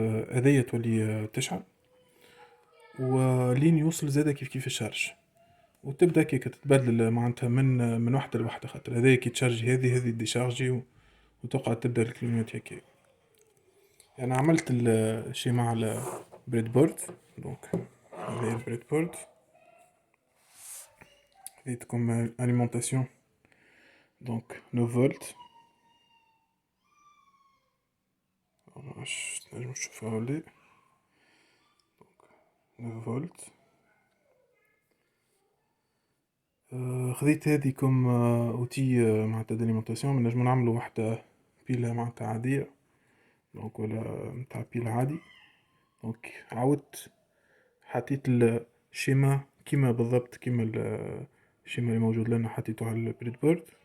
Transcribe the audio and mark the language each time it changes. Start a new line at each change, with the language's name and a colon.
Arabic: هذيا تولي تشعل ولين يوصل زادا كيف الشارج، وتبدا كي تتبدل معناتها من وحده لوحده، خاطر هذايا كي تشارجي هذه ديشارجي وتقعد تبدا الكلينيوت هكا. انا عملت الشي مع البريد بورد. دونك هذا البريد بورد
French: comme alimentation, donc 9 volts. Je
Arabic: نشوف هاولي
French: donc 9 volts.
Arabic: خذيت هذه كم اوتي معناتها داليمونتاسيون. نجمو نعملو واحدة بيلة معناتها عادية دونك ولا نتاع بيلة عادي. دونك عاودت حطيت الشيما كيما بالضبط كيما الشيما اللي موجود لنا حطيتو على البريد بورد.